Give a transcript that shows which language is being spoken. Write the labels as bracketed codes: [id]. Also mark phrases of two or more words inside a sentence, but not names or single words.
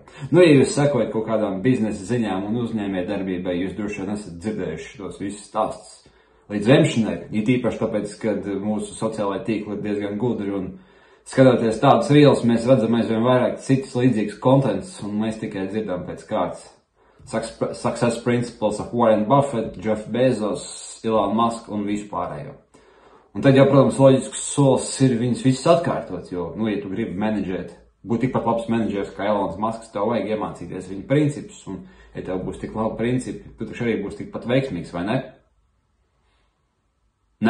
[lv] Ja jūs sekojat kaut kādām biznesa ziņām un uzņēmējdarbībai, jūs droši vien esat dzirdējuši tos visus stāstus līdz vemšanai, it īpaši tāpēc, kad mūsu sociālai tīkli ir diezgan gudri un skatoties tādus reels, mēs redzam aizvien vairāk citus līdzīgus kontentus un mēs tikai dzirdam pēc kārtas. [en] Success principles of Warren Buffett, Jeff Bezos, Elon Musk [lv] un vispārējo. Un tad jau, protams, loģisks solis ir viņus visus atkārtot, jo, ja tu gribi menedžēt, būt tikpat labs menedžers kā Elons Musks, tev vajag iemācīties viņa principus, un, ja tev būs tik labi principi, tu taču arī būs tikpat veiksmīgs, vai ne? Nē.